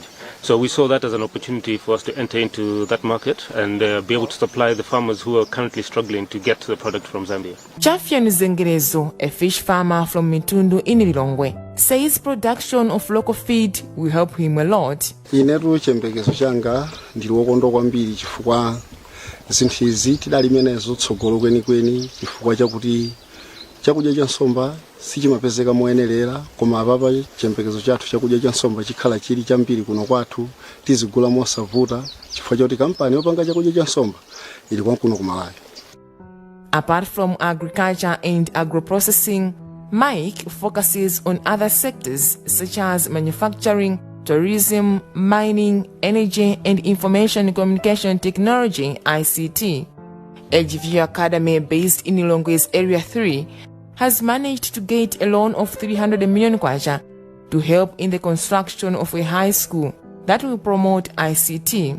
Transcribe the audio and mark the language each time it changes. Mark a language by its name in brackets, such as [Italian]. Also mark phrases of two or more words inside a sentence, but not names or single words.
[English] So we saw that as an opportunity for us to enter into that market and be able to supply the farmers who are currently struggling to get the product from Zambia. Chafian Zengerezo, a fish farmer from Mitundu in Lilongwe, says production of local feed will help him a lot. [Nyanja] Inetu chembekezo changa ndiliwokondo kwambiri chifukwa zinthu izi tidalimenezo tsogolo kwenikweni chifukwa chakuti chakudya cha nsomba sichimapezeka moyenerera koma apapa chembekezo chathu chakudya cha nsomba chikhala chili chambiri kuno kwathu tizigula mosavuta chifukwa chakuti kampani yopanga chakudya cha nsomba ili kuno ku Malawi. [English] Apart from agriculture and agro-processing, Maiic focuses on other sectors such as manufacturing, tourism, mining, energy and information communication technology (ICT). LGV Academy, based in Lilongwe's Area 3, has managed to get a loan of 300 million kwacha to help in the construction of a high school that will promote ICT.